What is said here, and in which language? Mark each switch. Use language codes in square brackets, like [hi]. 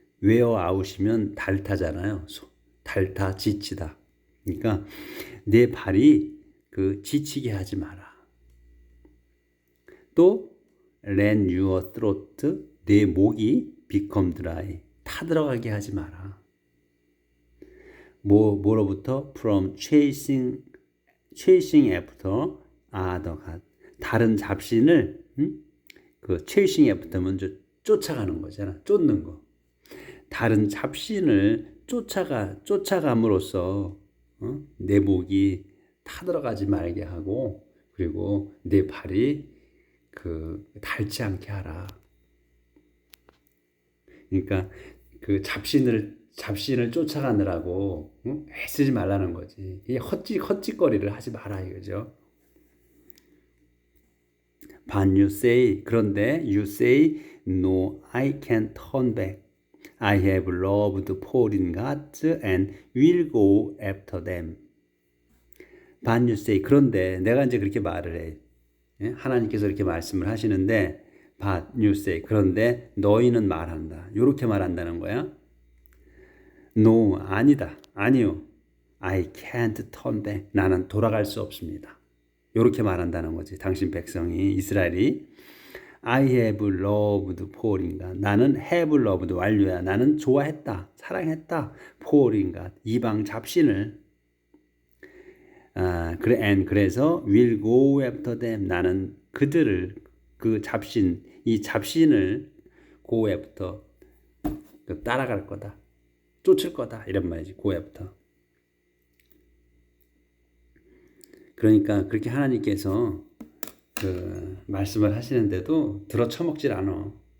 [en] wear out [ko] 이면 닳다잖아요. 닳다, 지치다. 그러니까 내 발이 그 지치게 하지 마라. 또 [en] let your throat, [ko] 내 목이 [en] become dry, [ko] 타들어가게 하지 마라. 뭐로부터? [en] From chasing after other gods. [ko] 다른 잡신을 그 [en] chasing after [ko] 면 쫓아가는 거잖아. 쫓는 거. 다른 잡신을 쫓아감으로써 내 목이 타들어가지 말게 하고 그리고 내 발이 닳지 않게 하라. 그러니까 그 잡신을 쫓아가느라고 애쓰지 말라는 거지. 이 헛짓거리를 하지 마라 이거죠. [en] But you say, [ko] 그런데 [en] you say, no, I can't turn back. I have loved foreign gods and will go after them. But you say, [ko] 그런데 내가 이제 그렇게 말을 해. 하나님께서 이렇게 말씀을 하시는데, [en] but you say, [ko] 그런데 너희는 말한다. 이렇게 말한다는 거야. No, 아니다. 아니요. [en] I can't turn back. [ko] 나는 돌아갈 수 없습니다. 이렇게 말한다는 거지. 당신 백성이, 이스라엘이. [en] I have loved foreign God. [ko] 나는 [en] have loved [ko] 완료야. 나는 좋아했다. 사랑했다. [en] foreign God. [ko] 이방 잡신을. [en] 그래서 will go after them. [ko] 나는 그들을, 이 잡신을 [en] go after, [ko] 따라갈 거다. 쫓을 거다. 이런 말이지. [en] go after. [ko] 그러니까 그렇게 하나님께서 말씀을 하시는데도 들어 처먹질 않아.